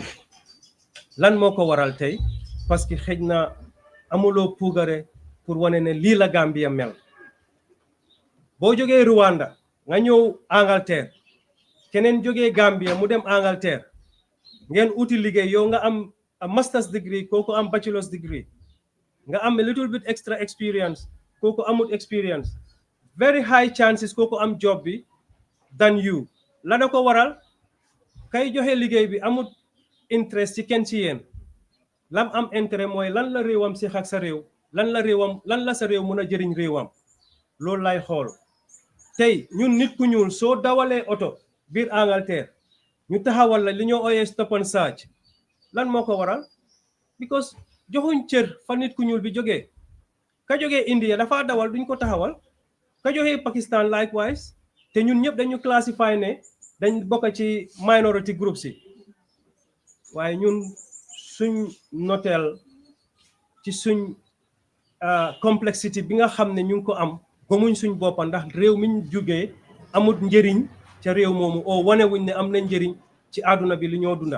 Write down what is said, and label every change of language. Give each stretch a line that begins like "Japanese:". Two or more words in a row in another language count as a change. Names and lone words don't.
Wolof: lan moo ko waral tey
French: parce que
Wolof: xëj na amuloo puugare pour wane ne lii la Gambia mel. boo jógee Rwanda nga ñëw Angleterre keneen jógee Gambia mu dem Angleterre ngeen uti liggéey yow nga am
English: a master's degree
Wolof: kooku am
English: bachelor's degree
Wolof: nga am
English: a little bit extra experience
Wolof: kooku amul experience
English: very high chances
Wolof: kooku am job bi
English: than you.
Wolof: la da ko waral kay joxe liggéey bi amul interest ci kenn ci yéen lam am intérêt mooy lan la réewam si ak sa réew lan la sa réew mën a jëriñ réewam loolu lay xool. tey ñun nit ku ñuul soo dawalee oto biir Angleterre ñu taxawal la li ñoo ooyee
English: stop and search
Wolof: lan moo ko waral because joxuñ cër fa nit ku ñuul bi jógee. ka jógee India dafa dawal duñ ko taxawal ka jógee Pakistan likewise te ñun ñëpp dañu classify ne dañ bokk ci
English: minority groups
Wolof: yi waaye ñun suñ noteel ci suñ complexity bi nga xam ne ñu ngi ko am gëmuñ suñ boppa ndax réew mi ñu jógee amut njëriñ ca réew moomu oo wane wuñ ne am na njëriñ ci àdduna bi li ñoo dunda.